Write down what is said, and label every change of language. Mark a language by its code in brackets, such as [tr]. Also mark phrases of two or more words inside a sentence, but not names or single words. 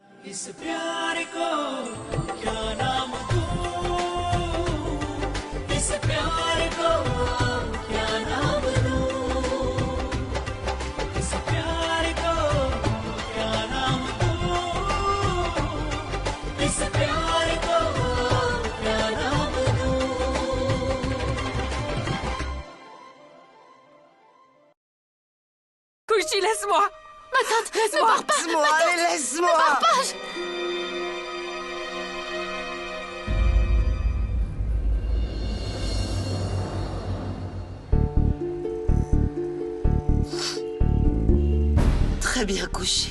[hi] इस प्यार को क्या नाम दूं, इस प्यार को क्या नाम दूं, इस प्यार को क्या नाम दूं, इस प्यार को क्या नाम दूं। [fr] Kushi, laisse-moi! Ma tante, ne pars pas! Laisse-moi, allez, laisse-moi! Ne pars pas! Très bien couché.